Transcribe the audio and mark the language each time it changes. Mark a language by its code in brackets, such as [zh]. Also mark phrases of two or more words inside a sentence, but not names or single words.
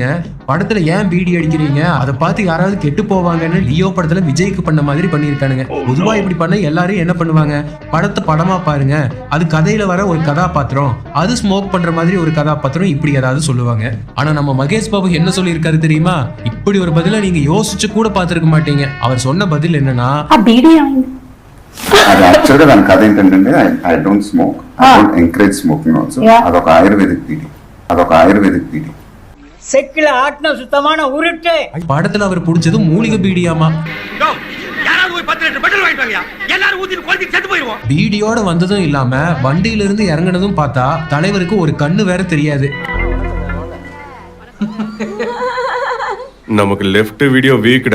[ta] படத்துல ஏன் பீடி அடிக்கிறீங்க, அதை பார்த்து யாராவது கெட்டு போவாங்கன்னு லியோ படத்துல விஜய்க்கு பண்ண மாதிரி பண்ணிருக்கானுங்க. பொதுவா இப்படி பண்ண எல்லாரும் என்ன பண்ணுவாங்க, படத்தை படமா பாருங்க, அது கதையில வர ஒரு கதாபாத்திரம், அது ஸ்மோக் பண்ற மாதிரி ஒரு கதாபாத்திரம், இப்படி ஏதாவது சொல்லுவாங்க. ஆனா நம்ம மகேஷ் பாபு என்ன சொல்லியிருக்காரு தெரியுமா? இப்படி ஒரு பதில நீங்க யோசிச்சு கூட பார்த்திருக்க மாட்டீங்க. அவர் சொன்ன பதில் என்னன்னா, [te] అది యాక్చువల్గా దాని కథ ఏంటంటే [en] I don't smoke, I don't encourage smoking also. [te] అదొక ఆయుర్వేదిక్ పీడి. [ta] செக்கில ஆட்டின சுத்தமான உருட்டு. படத்துல அவர் புடிச்சது மூலிகை பீடியாமா. யாராவது போய் 10 லிட்டர் பெட்ரோல் வாங்கிட்டு வாங்க, எல்லாரும் ஊத்தி கொளுத்தி செத்து போயிடுவோம். பீடியோட வந்ததும் இல்லாம வண்டியில இருந்து இறங்குனதும் பார்த்தா தலைவருக்கு ஒரு கண்ணு வேற தெரியாது. நமக்கு [en] left video [ta] வீக்டா.